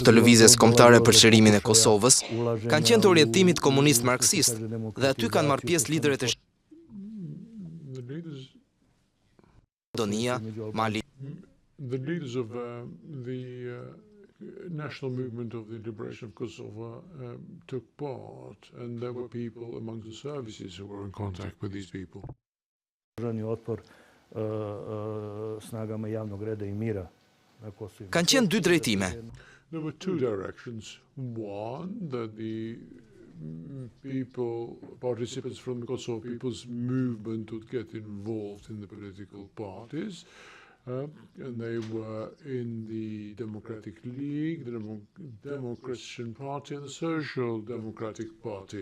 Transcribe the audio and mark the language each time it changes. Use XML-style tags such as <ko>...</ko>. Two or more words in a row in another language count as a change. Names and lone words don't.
<sq>të lëvizjes kombëtare për çlirimin e Kosovës kanë qenë të orientimit komunist marksist dhe aty kanë marrë pjesë liderët e Macedonia, Mali.</sq> <en>The leaders of the national movement of the liberation of Kosovo took part, and there were people among the services who were in contact with these people.</en> <sq>Kanë qenë dy drejtime.</sq> <en>There were two directions. One, that the participants from the Kosovo People's Movement would get involved in the political parties, and they were in the Democratic League, the Demo-Christian Party, and the Social Democratic Party.</en>